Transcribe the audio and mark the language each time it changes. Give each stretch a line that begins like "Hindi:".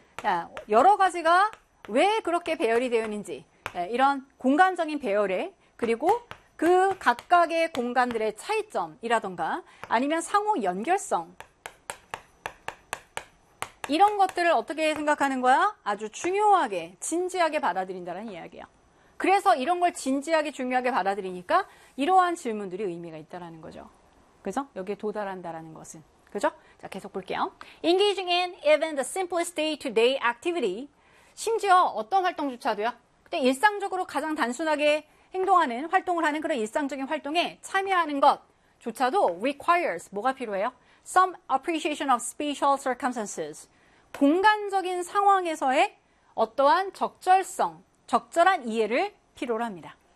Korean: 자, 여러 가지가 왜 그렇게 배열이 되어 있는지 네, 이런 공간적인 배열에 그리고 그 각각의 공간들의 차이점이라던가 아니면 상호 연결성 이런 것들을 어떻게 생각하는 거야? 아주 중요하게, 진지하게 받아들인다는 이야기야. 그래서 이런 걸 진지하게, 중요하게 받아들이니까 이러한 질문들이 의미가 있다라는 거죠. 그죠? 여기에 도달한다라는 것은. 그죠? 자, 계속 볼게요.
English: Engaging in even the simplest day-to-day activity.
Korean: 심지어 어떤 활동조차도요. 그때 일상적으로 가장 단순하게 행동하는, 활동을 하는 그런 일상적인 활동에 참여하는 것조차도
English: requires,
Korean: 뭐가 필요해요?
English: Some appreciation of spatial circumstances.
Korean: 공간적인 상황에서의 어떠한 적절성, 적절한 이해를 필요로 합니다.